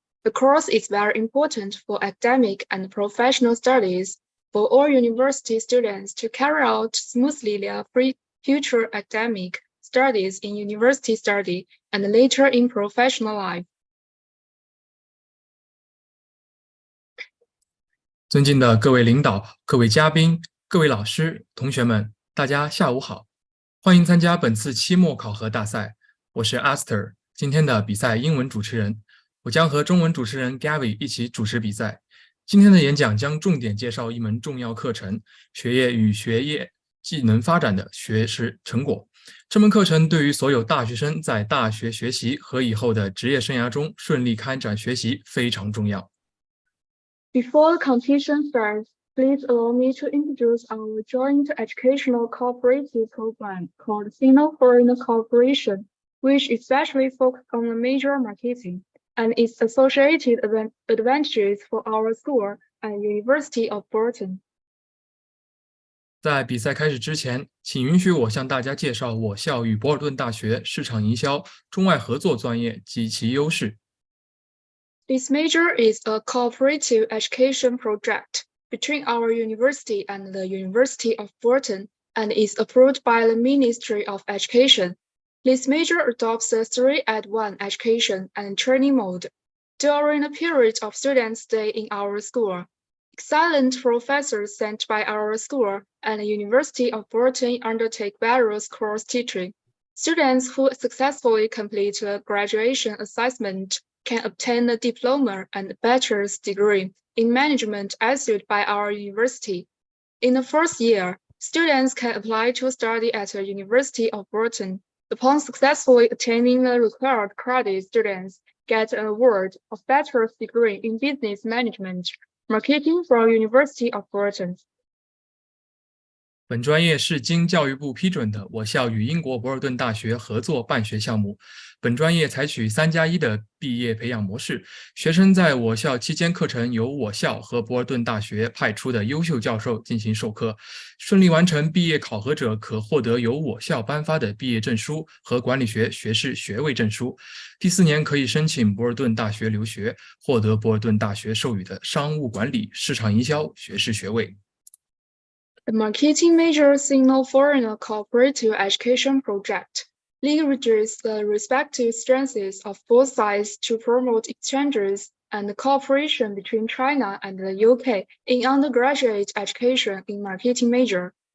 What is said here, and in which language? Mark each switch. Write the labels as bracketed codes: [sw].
[en] The course is very important for academic and professional studies for all university students to carry out smoothly their future academic studies in university study and later in professional life. [zh] 尊敬的各位领导、各位嘉宾、各位老师、同学们，大家下午好！欢迎参加本次期末考核大赛。我是 Esther， 今天的比赛英文主持人。我将和中文主持人 Gabby 一起主持比赛。今天的演讲将重点介绍一门重要课程——学业与学业技能发展的学识成果。这门课程对于所有大学生在大学学习和以后的职业生涯中顺利开展学习非常重要。 [en] Before the competition starts, please allow me to introduce our joint educational cooperative program called Sino-Foreign Cooperation, which especially focuses on the major marketing and its associated advantages for our school and University of Bolton. 在比赛开始之前，请允许我向大家介绍我校与博尔顿大学市场营销中外合作专业及其优势。 This major is a cooperative education project between our university and the University of Bolton and is approved by the Ministry of Education. This major adopts the 3-at-1 education and training mode. During the period of students' stay in our school, excellent professors sent by our school and the University of Bolton undertake various course teaching. Students who successfully complete the graduation assessment can obtain a diploma and bachelor's degree in management issued by our university. In the first year, students can apply to study at the University of Bolton. Upon successfully attaining the required credit, students get an award of bachelor's degree in business management, marketing from University of Bolton. [zh] 本专业是经教育部批准的我校与英国博尔顿大学合作办学项目。本专业采取3+1的毕业培养模式，学生在我校期间课程由我校和博尔顿大学派出的优秀教授进行授课。顺利完成毕业考核者可获得由我校颁发的毕业证书和管理学学士学位证书。第4年可以申请博尔顿大学留学，获得博尔顿大学授予的商务管理、市场营销学士学位。 [en] The marketing major Sino-Foreign Cooperative Education Project leverages the respective strengths of both sides to promote exchanges and cooperation between China and the UK in undergraduate education in marketing major.